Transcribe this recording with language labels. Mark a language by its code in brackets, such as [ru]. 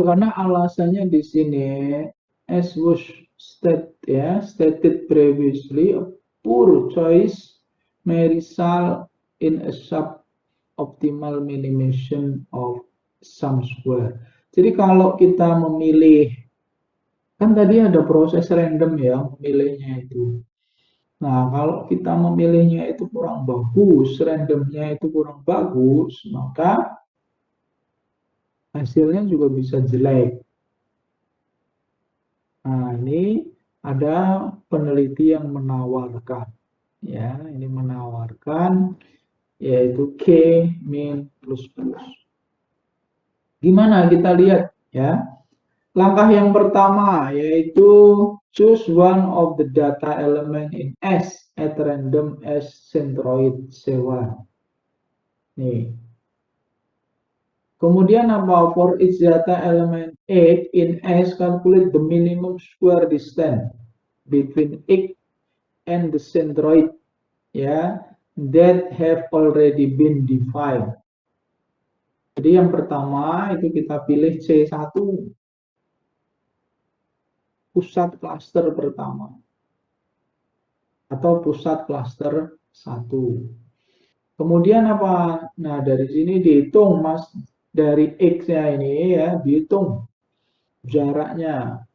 [id] Karena alasannya di sini, [en] as was stated previously, a poor choice may result in a suboptimal minimization of sum square. [id] Jadi kalau kita memilih, kan tadi ada proses random ya memilihnya itu. Nah, kalau kita memilihnya itu kurang bagus, randomnya itu kurang bagus, maka hasilnya juga bisa jelek. Nah, ini ada peneliti yang menawarkan, ya, ini menawarkan yaitu K-min plus. Gimana kita lihat ya? Langkah yang pertama yaitu [en] choose one of the data element in S at random as centroid C1. [id] Nih. Kemudian apa? [en] For each data element X in S, calculate the minimum square distance between X and the centroid ya, that have already been defined. [id] Jadi yang pertama itu kita pilih C1, pusat klaster pertama atau pusat klaster 1. Kemudian apa? Nah, dari sini dihitung Mas, dari X-nya ini ya, dihitung jaraknya.